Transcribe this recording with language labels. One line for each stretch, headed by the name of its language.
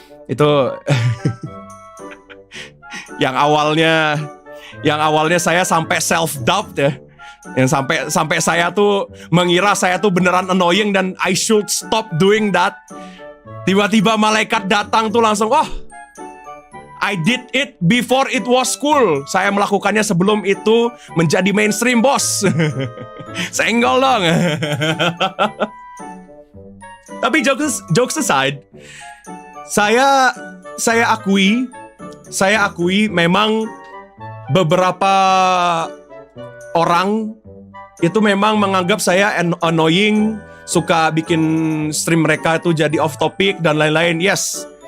Indonesian: Itu yang awalnya saya sampai self doubt ya, yang sampai saya tuh mengira saya tuh beneran annoying dan
English: I should stop doing that.
Indonesian: Tiba-tiba malaikat datang tuh langsung, oh,
English: I did it before it was cool.
Indonesian: Saya melakukannya sebelum itu menjadi mainstream, bos. Senggol dong. Tapi
English: jokes aside,
Indonesian: saya akui memang beberapa orang itu memang menganggap saya annoying, suka bikin stream mereka itu jadi off topic dan lain-lain.
English: Yes.